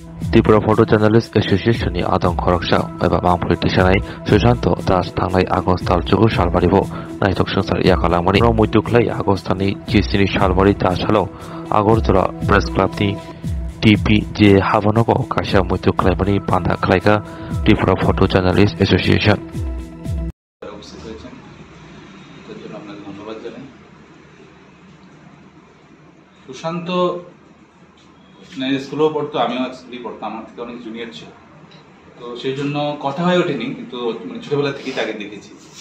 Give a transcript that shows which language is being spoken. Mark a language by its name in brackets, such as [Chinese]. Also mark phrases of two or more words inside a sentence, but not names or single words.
[Kok Borok] त्रिपुरा फट' जार्नालिस्ट एस'सियेशननि आदं खरकसा एबा मांफोर दिसानाय सुशांत दास थांनाय आगस्टआव 9 सालबारिखौ नायथक संसार याखालांमानि मध्यख्लाय आगस्टनि जिस्नि सालबारि दासालाव आगरतला प्रेस क्लाबनि टिपि जे हाबानगो कासिया मध्यख्लायमानि बान्धा खालायगा त्रिपुरा फट' जार्नालिस्ट एस'सियेशन [Bangla] সুশান্ত স্কুলেও পড়তো, আমিও স্কুলেই পড়তাম, আমার থেকে অনেক জুনিয়র ছিল, তো সেই জন্য কথা হয়ে ওঠেনি, কিন্তু ছোটবেলা থেকেই তাকে দেখেছি।